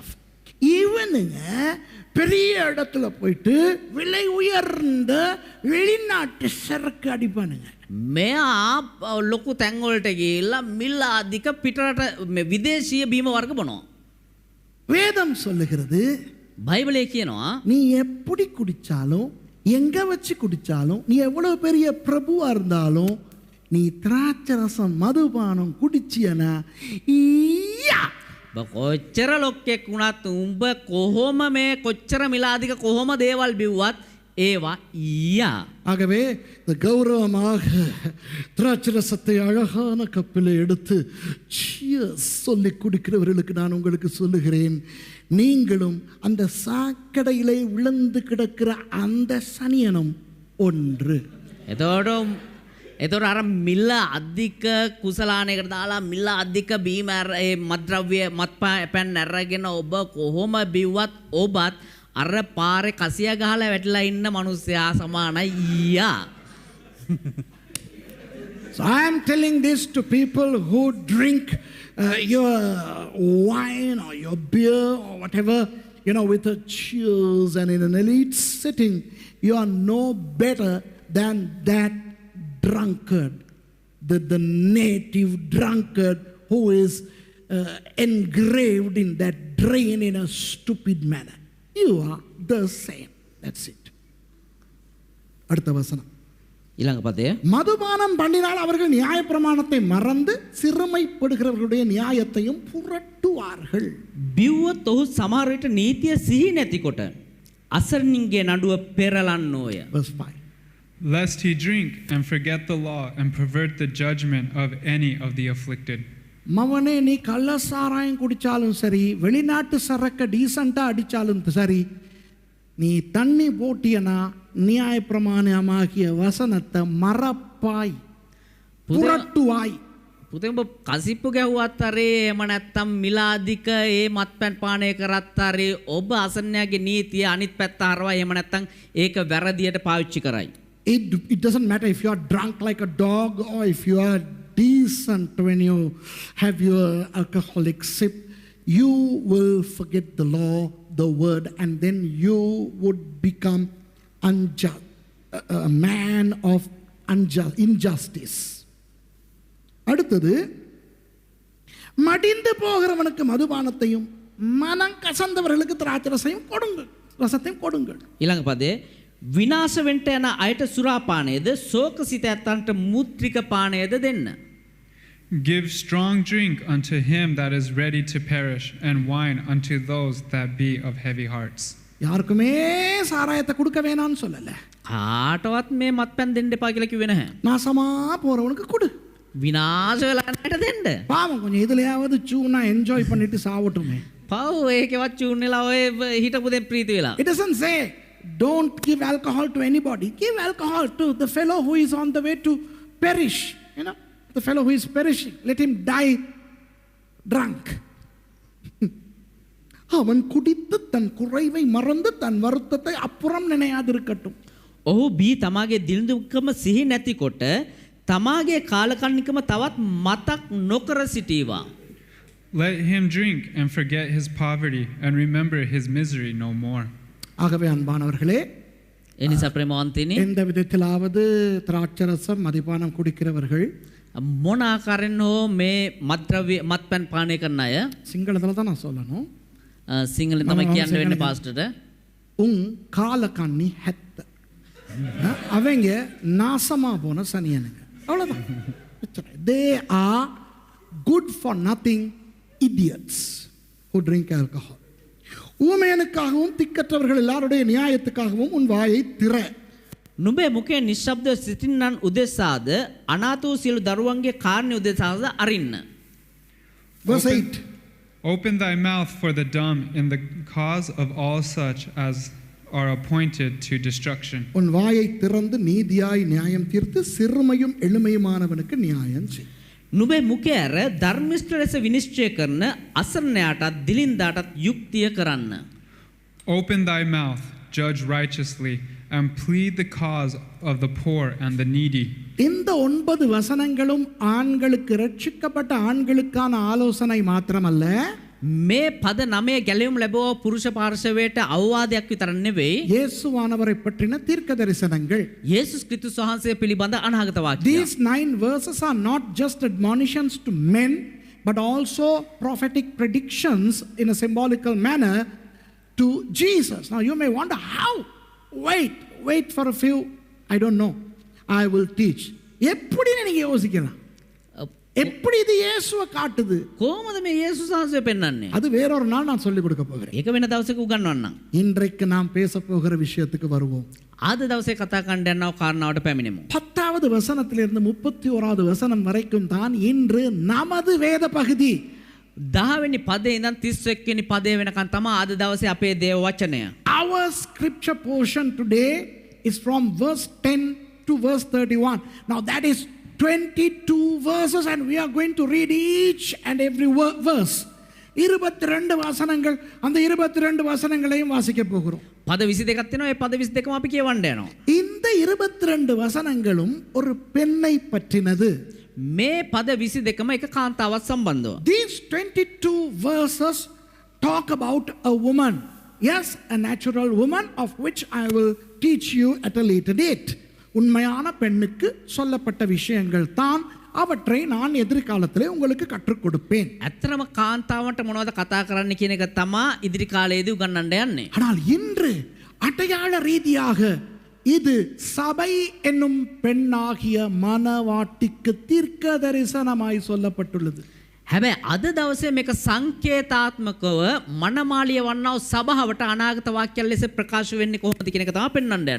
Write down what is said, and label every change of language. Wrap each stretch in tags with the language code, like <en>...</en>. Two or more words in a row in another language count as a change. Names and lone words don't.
<en>Evening,</en> <ta>பெரிய இடத்துல போயிட்டு விலை உயர்ந்த வெளிநாட்டு சரக்கு அடிப்பானுங்க.</ta> <si>මෙයා ලොකු තැන් වලට ගිහිල්ලා මිල අධික පිටරට විදේශීය බීම වර්ග බොනවා.</si> <ta>வேதம் சொல்லுகிறது,</ta> <si>බයිබලයේ කියනවා</si> <ta>நீ எப்படி குடிச்சாலும் எங்க வச்சு குடிச்சாலும் நீ எவ்வளவு பெரிய பிரபுவா இருந்தாலும் நீ திராட்சரசம் மதுபானம் குடிச்சியனா</ta> <si>කොච්චර ලොක්කෙක් වුණත් උඹ කොහොම මේ කොච්චර මිලාදික කොහොම දේවල් බිව්වත් ඒවා ඊයා.</si> <ta>ஆகவே இந்த கௌரவமாக திராட்சரசத்தை அழகான கப்பில் எடுத்து சொல்லி குடிக்கிறவர்களுக்கு நான் உங்களுக்கு சொல்லுகிறேன், நீங்களும் அந்த சாக்கடையிலே விழுந்து கிடக்கிற அந்த சனியனும் ஒன்று.</ta> <si>එතකොට අර මිල අධික කුසලානයකට දාලා මිල අධික බීම මත්ද්‍රව්‍ය මත්පැන් අරගෙන ඔබ කොහොම බිව්වත් ඔබත් අර පාරේ කසිය ගහලා වැටලා ඉන්න මිනිස්සයා සමානයි ඊයා.</si> <en>So I am telling this to people who drink your wine or your beer or whatever, you know, with a cheers and in an elite setting. You are no better than that drunkard, the native drunkard who is engraved in that drain in a stupid manner. You are the same. That's it.</en> <ta>அடுத்த வசனம்.</ta> <si>ඊළඟ පදය</si> <ta>மதுபானம் பண்ணினால் அவர்கள் நியாயப்பிரமாணத்தை மறந்து சிறுமைப்படுகிறவர்களுடைய நியாயத்தையும் புரட்டுவார்கள்.</ta> <si>බිව්වොත් ඔහු සමහර විට නීතිය සිහි නැතිකොට අසරණින්ගේ නඩුව පෙරලන්නෝය.</si> <en>Verse 5. Lest he drink and forget the law and pervert the judgment of any of the afflicted.</en> <ta>மவனே நீ கள்ள சாராயம் குடிச்சாலும் சரி, வெளிநாட்டு சரக்க டீசெண்டா அடிச்சாலும் சரி, நீ தண்ணி போட்டியனா நியாயப்பிரமாணமாகிய வசனத்தை மறப்பாய், புரட்டுவாய்.</ta> <si>පුතේ ඔබ කසිප්පු ගැහුවත් හරි එහෙම නැත්නම් මිලාදික ඒ මත්පැන් පානය කරත් හරි ඔබ අසන්නයාගේ නීතිය අනිත් පැත්ත හරවා එහෙම නැත්නම් ඒක වැරදියට පාවිච්චි කරයි.</si> <en>It doesn't matter if you are drunk like a dog or if you are decent when you have your alcoholic sip. You will forget the law, the word, and then you would become a man of injustice.</en> <ta>அடுத்தது, மடிந்து போகிறவனுக்கு மதுபானத்தையும் மனம் கசந்தவர்களுக்கு திராட்சை ரசத்தையும் கொடுங்கள்.</ta> <si>ඊළඟ පදේ විනාශ වෙන්න යන අයට සුරාපානයේද ශෝකසිත ඇත්තන්ට මුත්‍රික පානයේද දෙන්න.</si> <en>Give strong drink unto him that is ready to perish, and wine unto those that be of heavy hearts.</en> <ta>யாருக்குமே சாராயத்தை கொடுக்க வேணாம்னு சொல்லல.</ta> <si>කාටවත් මේ මත්පැන් දෙන්න එපා කියලා කිව්වේ නැහැ.</si> <ta>நாசமா போறவனுக்கு கொடு.</ta> <si>විනාශ වෙලා යනට දෙන්න.</si> <ta>பாவம் கொஞ்சம் இதுலயாவது சூனா என்ஜாய் பண்ணிட்டு சாவட்டுமே.</ta> <si>පව් ඒකවත් චූන් වෙලා ඔය හිටපු දෙන් ප්‍රීති වෙලා.</si> <en>It doesn't say don't give alcohol to anybody. Give alcohol to the fellow who is on the way to perish. You know, the fellow who is perishing. Let him die drunk.</en> <ta>அவன் குடித்து தன் குறைவை மறந்து தன் வருத்தத்தை அப்புறம் நினையாதிருக்கட்டும்.</ta> <si>ඔහු බී තමාගේ දිලිඳුකම සිහි නැතිකොට තමාගේ කාලකන්නිකම තවත් මතක් නොකර සිටීවා.</si> <en>Let him drink and forget his poverty and remember his misery no more.</en> <ta>ஆகவே அன்பானவர்களே,</ta> <si>එනිසා ප්‍රේමවන්තිනි</si> <ta>எந்த விதத்திலாவது திராட்சரசம் மதுபானம் குடிக்கிறவர்கள்</ta> <si>මොන ආකාරයෙන් හෝ මේ මත්ද්‍රව්‍ය මත්පැන් පානය කරන අය</si> <ta>சிங்களத்துல தான் நான் சொல்லணும்.</ta> <si>සිංහලෙන් තමයි කියන්න වෙන්නේ පාස්ටර්ට.</si> <ta>உன் காலக்கண்ணி ஹெத்த, அவங்க நாசமா போன சனியனுங்க, அவ்வளவுதான்.</ta> <en>They are good for nothing idiots who drink alcohol.</en> <ta>ஊமையனுக்காகவும் திக்கற்றவர்கள் எல்லாருடைய நியாயத்துக்காகவும் உன் வாயை திற.</ta> <si>නුඹේ මුඛයේ නිශ්ශබ්දව සිටින්නන් උදෙසාද අනාථ වූ සියලු දරුවන්ගේ කාරණේ උදෙසාද අරින්න.</si> <en>Verse 8. Open thy mouth for the dumb in the cause of all such as are appointed to destruction.</en> <ta>உன் வாயை திறந்து நீதியாய் நியாயம் தீர்த்து சிறுமையும் எளிமையுமானவனுக்கு நியாயம் செய்.</ta> <si>නුඹේ මුඛය ඇර ධර්මිෂ්ඨ ලෙස විනිශ්චය කරන අසරණයාටත් දිලින්දාටත් යුක්තිය කරන්න.</si> <en>Open thy mouth, judge righteously, and plead the cause of the poor and the needy.</en> <ta>இந்த 9 வசனங்களும் ஆண்களுக்கு, ரட்சிக்கப்பட்ட ஆண்களுக்கான ஆலோசனை மாத்திரமல்ல,</ta> <si>මේ පද 9 ගැලවීම ලැබුව පුරුෂ පාර්ශවයට අවවාදයක් විතර නෙවෙයි.</si> <ta>இயேசுவானவரை பற்றின தீர்க்க தரிசனங்கள்.</ta> <si>යේසුස් ක්‍රිස්තුස් වහන්සේ පිළිබඳ අනාගත වාක්‍ය.</si> <en>These 9 verses are not just admonitions to men, but also prophetic predictions in a symbolical manner to Jesus. Now you may wonder how. Wait for a few, I don't know. I will teach.</en> <ta>எப்படி நீங்க யோசிக்கலாம்? எப்படி இது இயேசுவை காட்டுது?</ta> <si>කොහොමද මේ යේසුස් වහන්සේ පෙන්වන්නේ?</si> <ta>அது வேறொரு நாள் நான் சொல்லிக் கொடுக்க போகிறேன்.</ta> <si>ඒක වෙන දවසක උගන්වන්නම්.</si> <ta>இன்றைக்கு நாம் பேச போகிற விஷயத்துக்கு வருவோம்.</ta> <si>ආද දවසේ කතා කරන්න යනවා කාරණාවට පැමිණෙමු.</si> <ta>10வது வசனத்திலிருந்து 31வது வசனம் வரைக்கும் தான் இன்று நமது வேத பகுதி.</ta> <si>10 වෙනි පදේ ඉඳන් 31 වෙනි පදේ වෙනකන් තමයි ආද දවසේ අපේ දේව වචනය.</si> <en>Our scripture portion today is from verse 10 to verse 31. Now that is 22 verses and we are going to read each and every verse.</en> <ta>22 வசனங்கள், அந்த 22 வசனங்களையும் வாசிக்க போகிறோம்.</ta> <si>පද 22ක් තියෙනවා. ඒ පද 22ම අපි කියවන්න යනවා.</si> <ta>இந்த 22 வசனங்களும் ஒரு பெண்ணை பற்றினது.</ta> <si>මේ පද 22ම එක කාන්තාවක් සම්බන්ධව.</si> <en>These 22 verses talk about a woman. Yes, a natural woman of which I will teach you at a later date.</en> <ta>உண்மையான பெண்ணுக்கு சொல்லப்பட்ட விஷயங்கள் தான், அவற்றை நான் எதிர்காலத்திலே உங்களுக்கு கற்றுக் கொடுப்பேன்.</ta> <si>ඇත්තටම කාන්තාවන්ට මොනවද කතා කරන්න කියන එක තමයි ඉදිරි කාලයේදී උගන්වන්න යන්නේ.</si> <ta>ஆனால் இன்று அடையாள ரீதியாக இது சபை என்னும் பெண்ணாகிய மணவாட்டிக்கு தீர்க்க தரிசனமாய் சொல்லப்பட்டுள்ளது.</ta> <si>හැබැයි අද දවසේ මේක සංකේතාත්මකව මනමාලිය වන්නා වූ සභාවට අනාගත වාක්‍යයන් ලෙස ප්‍රකාශ වෙන්නේ කොහොමද කියන එක තමයි පෙන්වන්න යන්නේ.</si>